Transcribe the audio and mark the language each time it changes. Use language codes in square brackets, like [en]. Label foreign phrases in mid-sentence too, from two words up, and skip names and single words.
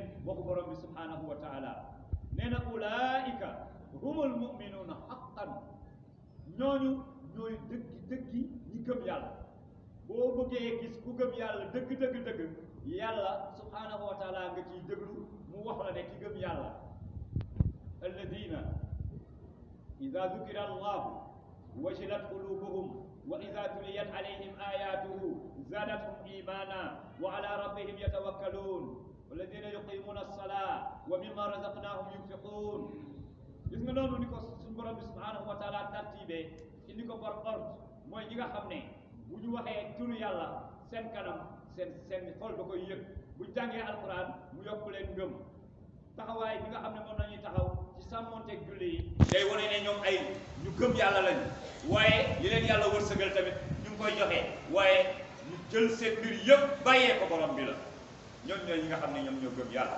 [wo] waxu borom bi [ar] سبحانه وتعالى [wo] nee na [ar] أولئك هم المؤمنون حقا [wo] ñooñu ñooy dëggi ñi gëm yàlla boo bëggee gis ku gëm yàlla dëgg yàlla [ar] سبحانه وتعالى [wo] nga ciy déglu mu wax la ne ki gëm yàlla [ar] alladina إذا ذكر الله وجلت قلوبهم وإذا تليت عليهم آياته زادتهم إيمانا وعلى ربهم يتوكلون والذين يقيمون الصلاة ومما رزقناهم ينفقون. [wo] gis nga noonu ni ko suñu borom bi [ar] سبحانه وتعالى [wo] tartibe indi ko [fr] par ordre [wo] mooy ñi nga xam ne bu ñu waxee turu yàlla seen kanam seen xol da koy yëg bu jàngee alquran mu yokk leen ngëm taxawaay bi nga xam ne moom lañuy taxaw ci sàmmonteeg julli yi day wane ne ñoom ay ñu gëm yàlla lañu waaye li leen yàlla wërsëgal tamit ñu ngi koy joxe waaye ñu jël seen mbir yëpp bàyyee ko borom bi la ñoom ñooy ñi nga xam ne ñoom ñoo gëm yàlla.